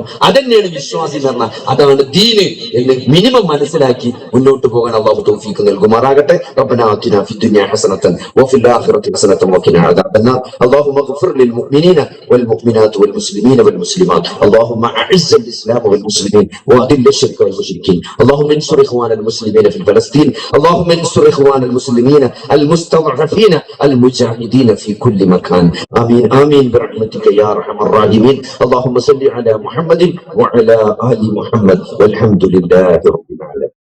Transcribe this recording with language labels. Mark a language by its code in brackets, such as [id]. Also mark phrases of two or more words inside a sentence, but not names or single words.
[ml] അതന്നെയാണ് വിശ്വാസി എന്ന് പറഞ്ഞാൽ, അതാണ് ദീന് എന്ന് മിനിമം മനസ്സിലാക്കി മുന്നോട്ട് പോകാൻ അല്ലാഹു തൗഫീഖ് നൽകുമാറാകട്ടെ. [ar] ربنا آتنا في الدنيا حسنة وفي الآخرة حسنة وقنا عذاب النار. اللهم اغفر للمؤمنين والمؤمنات والمسلمين والمسلمات. اللهم أعز الإسلام والمسلمين وأذل الشرك والمشركين. اللهم انصر اخوان المسلمين في فلسطين. اللهم انصر اخوان المسلمين المستضعفين المجاهدين في كل مكان. آمين آمين برحمتك يا ارحم الراحمين. اللهم صل على محمد وعلى آل محمد والحمد لله رب العالمين.